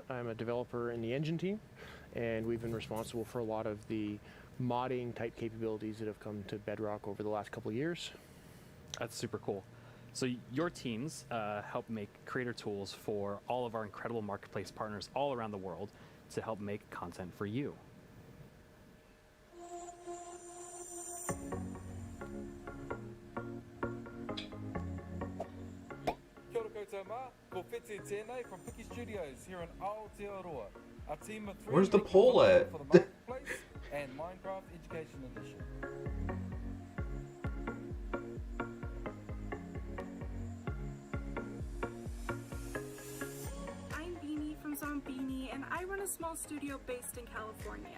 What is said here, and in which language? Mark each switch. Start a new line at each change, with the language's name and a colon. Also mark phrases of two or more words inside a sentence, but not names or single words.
English: I'm a developer in the engine team, and we've been responsible for a lot of the modding type capabilities that have come to Bedrock over the last couple of years. That's super cool. So your teams help make creator tools for all of our incredible marketplace partners all around the world to help make content for you.
Māori: Kia ora koutou mā, ko Whete tēnei
English: from Piki Studios here in Aotearoa. A team of three. Where's the poll at? For the Marketplace and Minecraft Education Edition. Zombini, and I run a small studio based in California.